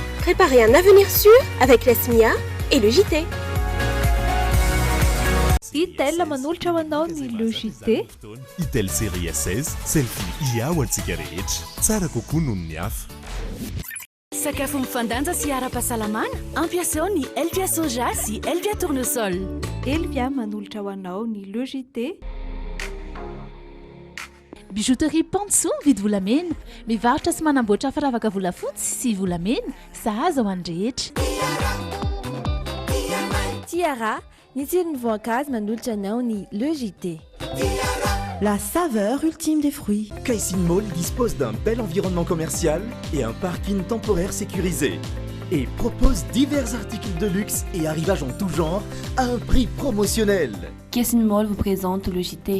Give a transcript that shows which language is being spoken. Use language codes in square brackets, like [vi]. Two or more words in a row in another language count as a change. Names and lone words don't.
[fr] Préparez un avenir sûr avec la SMIA et le JT. [mg] Itel manolotra ho anao ny logité. Itel série S16 selfie ia ho antsika rehetra tsara kokoa noho ny hafa. Sakafo mifandanja sy ara-pahasalamana ampiasao ny Elvia soja sy Elvia tournesol. Elvia manolotra ho anao ny logité. Bijouterie Pantsou vidy volamena, mivarotra sy manamboatra firavaka volafotsy sy volamena, sahaza ho an'ny rehetra. Tiara, ny tsiron'ny voankazo manolotra anao ny logité. [fr] La saveur ultime des fruits. Caissing Mall dispose d'un bel environnement commercial et un parking temporaire sécurisé. Et propose divers articles de luxe et arrivages en tout genre à un prix promotionnel. Caissing Mall vous présente le JT.